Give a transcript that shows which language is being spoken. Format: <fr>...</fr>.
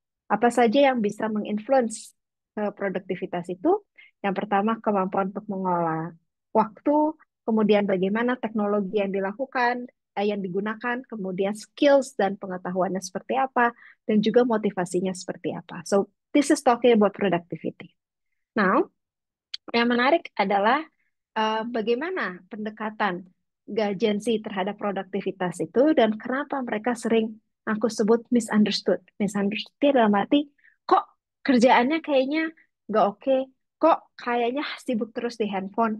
<id>Apa saja yang bisa menginfluence produktivitas itu? Yang pertama, kemampuan untuk mengolah waktu, kemudian bagaimana teknologi yang dilakukan, yang digunakan, kemudian skills dan pengetahuannya seperti apa, dan juga motivasinya seperti apa.</id> <en>So, this is talking about productivity.</en> <id>Now, yang menarik adalah bagaimana pendekatan Gen Z terhadap produktivitas itu dan kenapa mereka sering aku sebut misunderstood. Misunderstood dalam arti kok kerjaannya kayaknya nggak oke, kok kayaknya sibuk terus di handphone.</id>